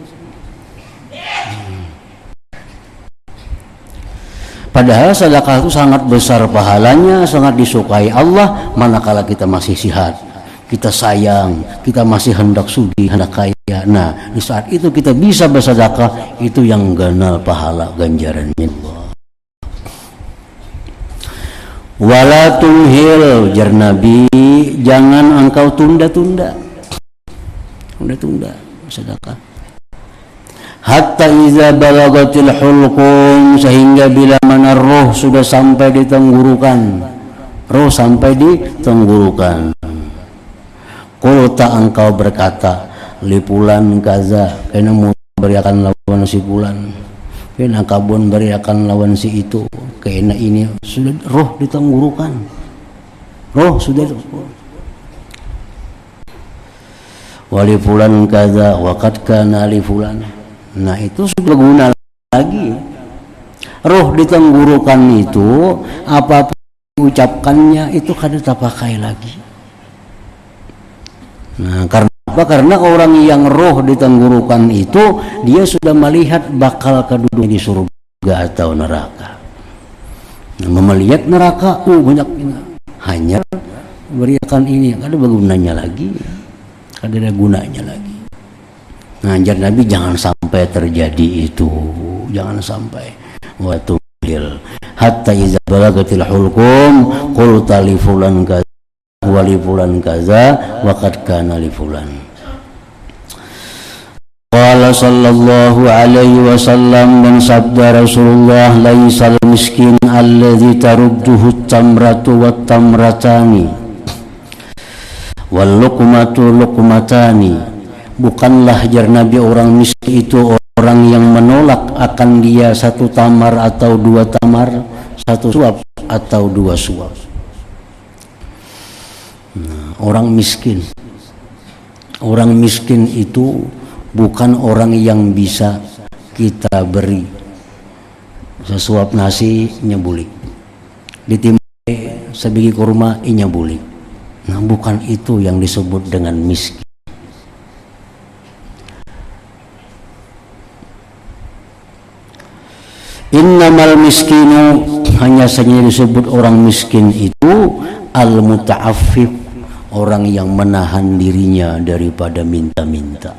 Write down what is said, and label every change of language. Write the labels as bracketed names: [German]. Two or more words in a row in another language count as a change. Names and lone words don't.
[Banjar] Padahal sedekah itu sangat besar pahalanya, sangat disukai Allah manakala kita masih sehat, kita sayang, kita masih hendak sugih, hendak kaya. Nah, di saat itu kita bisa bersedekah, itu yang ganal pahala ganjarannya Allah. [Arabic] ولا تمهل, [Banjar] jar Nabi, jangan engkau tunda-tunda sedekah. [Arabic] حتى إذا بلغت الحلقوم, [Banjar] sehingga bila mana roh sudah sampai di tenggorokan, Qulta, engkau berkata, [Arabic] لفلان كذا, [Banjar] kena mau beriakan lawan si fulan, kena kabun beriakan lawan si itu, kena ini sudah roh di tenggorokan, roh sudah. [Arabic] ولفلان كذا، وقد كان لفلان. [Banjar] Nah, itu sudah guna lagi. Roh di tenggorokan itu apapun ucapkannya itu kada terpakai lagi. Nah, karena apa? Karena orang yang roh di tenggorokan itu dia sudah melihat bakal keduduk di surga atau neraka. Nah, melihat neraka, banyak hanya beriakan ini, kada bergunanya lagi, kada ada gunanya lagi. Ngajar Nabi jangan sampai terjadi itu, jangan sampai. [Arabic] وتهل حتى إذا بلغت الحلقوم قلت لفلان كذا ولفلان كذا وقد كان لفلان. قال صلى الله عليه وسلم, [Banjar] dan sabda Rasulullah, [Arabic] ليس المسكين الذي ترده تمرة والتمرتان واللقمة لقمتان. [Banjar] Bukanlah jar Nabi orang miskin itu orang yang menolak akan dia satu tamar atau dua tamar, satu suap atau dua suap. Orang miskin itu bukan orang yang bisa kita beri sesuap nasi nyebulik, ditimbai sebiji kurma nyebulik. Nah, bukan itu yang disebut dengan miskin. [Arabic] إنما المسكين, [Banjar] hanya saja disebut orang miskin itu al-muta'affif, orang yang menahan dirinya daripada minta-minta.